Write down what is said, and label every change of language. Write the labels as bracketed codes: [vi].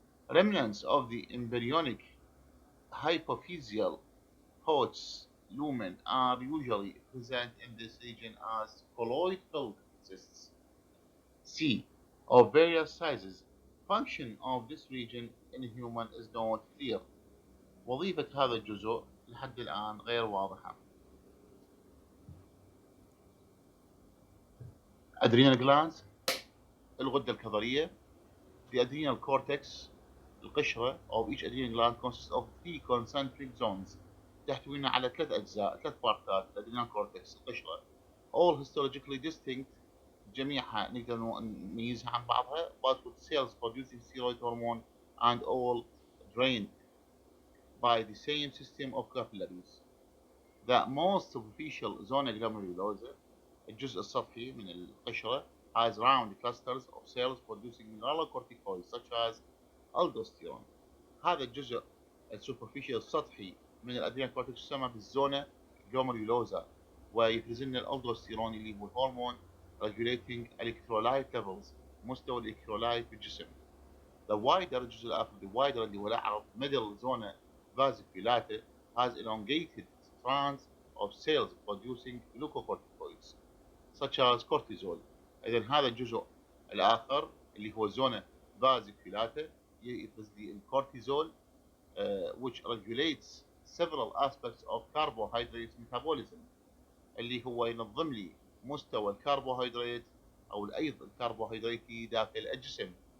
[en] Remnants of the embryonic hypophyseal Hots lumen are usually present in this region as colloid-filled cysts. C. Of various sizes. Function of this region in human is not clear. [ar] وظيفة هذا الجزء لحد الآن غير واضحة. [en] Adrenal glands الغدة الكظرية. The adrenal cortex القشرة of each adrenal gland consists of 3 concentric zones. [ar] تحتوينا على 3 أجزاء 3 بارتات الادرينال كورتكس القشرة [en] all histologically distinct [ar] جميعها نقدر نميزها عن بعضها [en] but with cells producing steroid hormone and all drained by the same system of capillaries. The most superficial zona glomerulosa [ar] الجزء السطحي من القشرة [en] has round clusters of cells producing mineralocorticoids such as aldosterone. [ar] هذا الجزء السوبرفيشال السطحي من الادرينال كورتكس يسمى بالزونا جلوميرولوزا ويفرز لنا الالدوستيرون اللي هو هرمون [en] regulating electrolyte levels [ar] مستوى الالكترولايت بالجسم. [en] The wider [ar] الجزء الآخر [en] the wider [ar] اللي هو الأعرض [en] middle zona vasculata has elongated strands of cells producing glucocorticoids such as cortisol. [ar] إذا هذا الجزء الآخر اللي هو زونا vasculata يفرز لي الكورتيزول [en] which regulates several aspects of carbohydrate metabolism [ar] اللي هو ينظم لي مستوى الكربوهيدرات أو الأيض الكربوهيدراتي داخل الجسم.